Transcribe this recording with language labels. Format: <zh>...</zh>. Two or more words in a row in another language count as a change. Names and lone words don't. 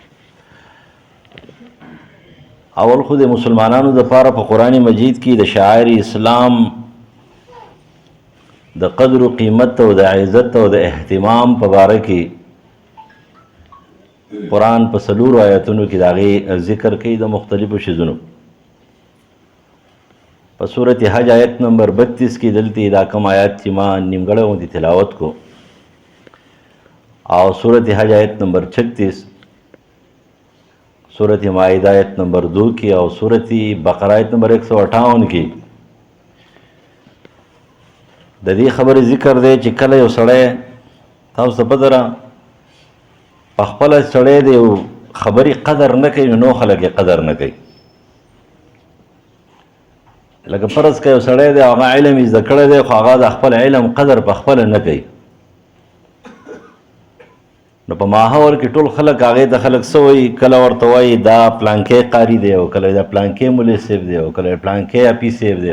<ps>اول خو د مسلمانانو دپاره په قرآن مجید کې د شعائر اسلام د قدر و قیمت او د عزت او د اهتمام په باره کې قرآن په څلورو آیتونو کې د هغې ذکر کوي د مختلفو شیزونو. په صورت حج آیت نمبر 32 کې دلته دا کم آیات چې ما نیمګړی غوندې تلاوت کو، او صورت حج آیت نمبر 36، صورت مائدہ آیت نمبر 2 کی، اور صورت بقرہ آیت نمبر 158 کی د دې خبرې ذکر دی چې کله یو سړی، تاسو ته پته ده په خپله سړی د یو خبرې قدر نه کوي نو خلک یې قدر نه کوي. لکه فرض که یو سړی دی هغه علم یې زده کړی دی خو هغه د خپل علم قدر په خپله نه کوي نو په ماحول کې ټول خلک هغې ته خلک څه وایي، کله ورته وایي دا پلانکی قاري دی او کله دا پلانکی مولي صاحب دی او کله پلانکی اپي صاحب دی.</ps>